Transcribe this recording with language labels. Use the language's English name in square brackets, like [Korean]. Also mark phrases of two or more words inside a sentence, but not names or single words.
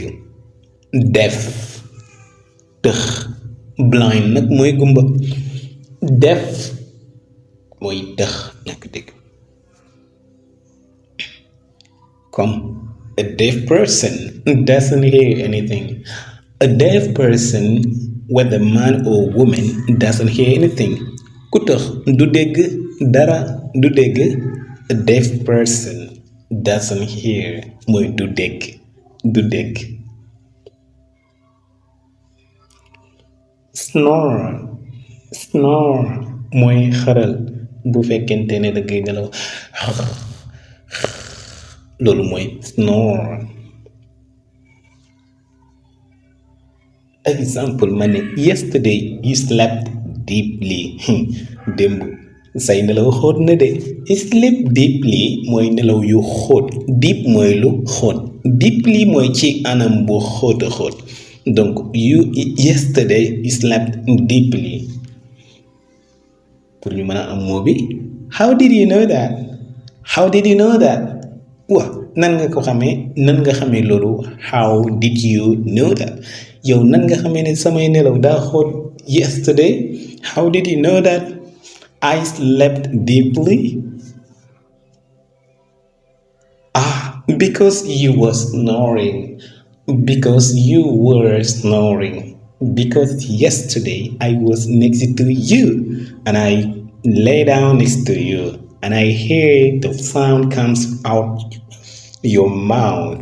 [Wolof] def tëx. blind nag mooy gumba. def mooy tëx, ñàkk dégg. [English] comme a deaf person doesn't hear anything. A deaf person, whether man or woman, doesn't hear anything. [Wolof] ku tëx du dégg dara, du dégg. [English] A deaf person doesn't hear [Wolof] mooy du dégg, du dégg. [English] Snore snore [Wolof] mooy xaral bu fekkente ne da ngay nelaw loolu mooy snore. [English] Example [Wolof] ma ne [English] yesterday you slept deeply. [Wolof] démb say nelaw xóot na de. [English] sleep deeply [Wolof] mooy nelaw yu xóot. deep mooy lu xóot. deeply mooy ci anam bu xóot a xóot. [English] donc yesterday you slept deeply. [Wolof] pour ñu mën a am moo bi, [English] how did you know that? how did you know that? [Wolof] nan nga ko xamee, nan nga xamee loolu. [English] how did you know that? [Wolof] yow nan nga xamee ne samay nelaw daa xóot yesterday? [English] how did you know that I slept deeply? Because you were snoring. Because you were snoring. Because yesterday I was next to you and I lay down next to you and I hear the sound comes out your mouth.